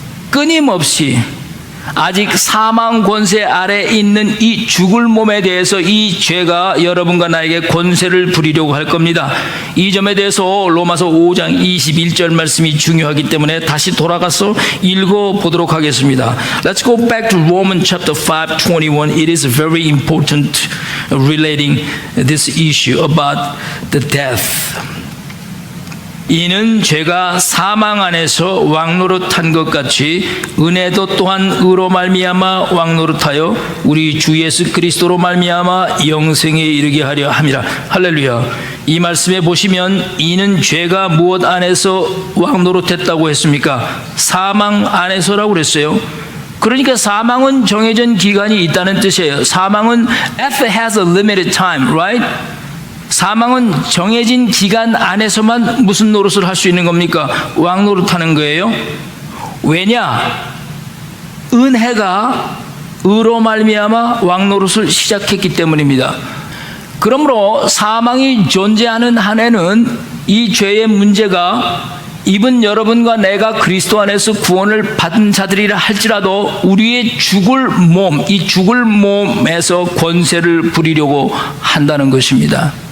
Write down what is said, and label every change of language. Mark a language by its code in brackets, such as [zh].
[ko] 끊임없이 아직 사망 권세 아래 있는 이 죽을 몸에 대해서 이 죄가 여러분과 나에게 권세를 부리려고 할 겁니다. 이 점에 대해서 로마서 5장 21절 말씀이 중요하기 때문에 다시 돌아가서 읽어보도록 하겠습니다. [en] Let's go back to Romans chapter 5:21. It is very important relating this issue about the death. [ko] 이는 죄가 사망 안에서 왕노릇한 것 같이 은혜도 또한 의로 말미암아 왕노릇하여 우리 주 예수 그리스도로 말미암아 영생에 이르게 하려 함이라. 할렐루야. 이 말씀에 보시면 이는 죄가 무엇 안에서 왕노릇했다고 했습니까? 사망 안에서라고 그랬어요. 그러니까 사망은 정해진 기간이 있다는 뜻이에요. 사망은 [en] death has a limited time, right? [ko] 사망은 정해진 기간 안에서만 무슨 노릇을 할 수 있는 겁니까? 왕노릇하는 거예요. 왜냐? 은혜가 의로 말미암아 왕노릇을 시작했기 때문입니다. 그러므로 사망이 존재하는 한에는 이 죄의 문제가 이분 여러분과 내가 그리스도 안에서 구원을 받은 자들이라 할지라도 우리의 죽을 몸, 이 죽을 몸에서 권세를 부리려고 한다는 것입니다.